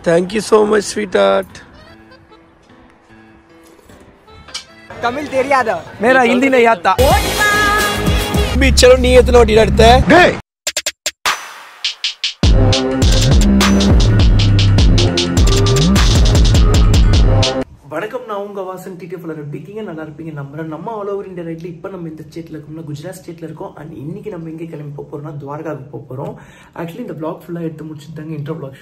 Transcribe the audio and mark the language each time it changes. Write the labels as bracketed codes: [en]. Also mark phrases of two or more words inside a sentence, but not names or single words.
[en] Thank you so much, sweetheart. [hi] तमिल தெரியாதா मेरा हिंदी नहीं आता भी चलो नहीं इतना ओटी लड़ता है [ta] வணக்கம் நான் உங்க வாசன் டிடிஎஃப்ல இருக்கீங்க நல்லா இருப்பீங்க நம்புறேன் நம்ம [en] all over India [ta] ரைட்ல இப்போ நம்ம இந்த ஸ்டேட்ல இருக்கோம்னா குஜராத் ஸ்டேட்ல இருக்கோம் அண்ட் இன்னைக்கு நம்ம எங்க கிளம்பி போறோம்னா துவாரகாவுக்கு போறோம் ஆக்சுவலி இந்த vlog ஃபுல்லா எடுத்து முடிச்சிட்டாங்க [en] intro vlog